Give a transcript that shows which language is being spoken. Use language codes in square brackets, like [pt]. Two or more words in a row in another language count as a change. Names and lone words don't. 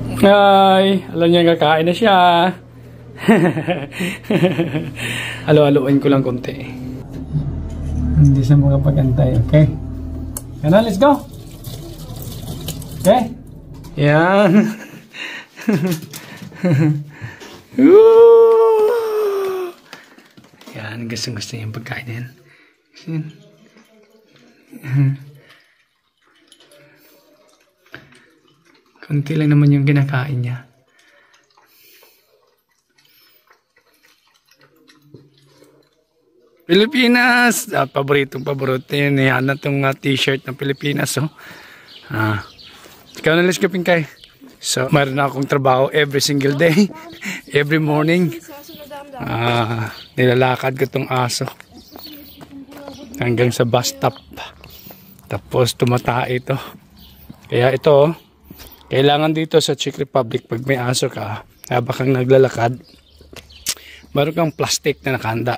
[tl] Ay, alam niya kakain na siya. Halo-haloin ko lang konti. Hindi siya makapag-antay, okay? Yan na, [en] let's go! [tl] Okay? Yan. Yan, gusto niya yung pagkain na yan. Konti lang naman yung kinakain niya. Pilipinas! Paborito yun. Yan na itong t-shirt ng Pilipinas. Oh. Ikaw na, [en] let's go, Pinkay. So, [tl] mayroon na akong trabaho [en] every single day. Every morning. [tl] Nilalakad ko itong aso. Hanggang sa bus stop. Tapos tumatae ito. Kaya ito, kailangan dito sa Czech Republic, pag may aso ka, habang kang naglalakad, mayroon kang plastic na nakahanda.